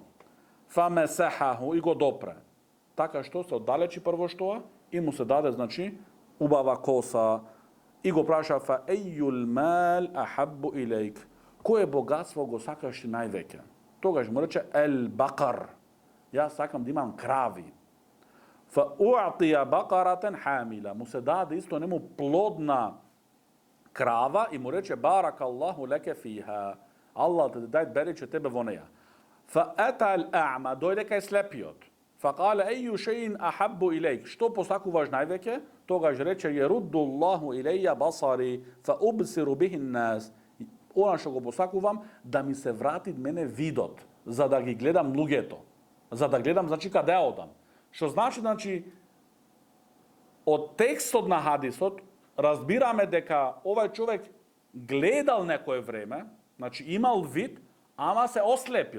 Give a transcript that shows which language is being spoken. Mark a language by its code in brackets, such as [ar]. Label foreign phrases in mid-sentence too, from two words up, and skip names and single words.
[mk] Фамесахаху и го допре. Така што се оддалечи прво што и му се даде значи убава коса и го праша [ar] فأي المال أحب إليك. [mk] Кое богатство го сакаш највеќе? Тогаш му рече [ar] البقر. [mk] Јас сакам да имам крави. [ar] فأعطي بقرة حاملا. [mk] Му се даде исто нему плодна крава и му рече [ar] بارك الله لك فيها. [mk] Allah te дај берече тебе во неја. [ar] فأتى الأعمى, [mk] дојде кај слепиот. [ar] فقال أي شيء أحب إليك. [mk] Што посакуваш највеќе? Тогаш рече [ar] يرد الله إلي بصري فأبصر به الناس. [mk] Она што го посакувам да ми се врати мене видот, за да ги гледам луѓето. За да гледам значи каде одам. Што значи од текстот на хадисот разбираме дека овај човек гледал некое време, значи имал вид, ама се ослепил.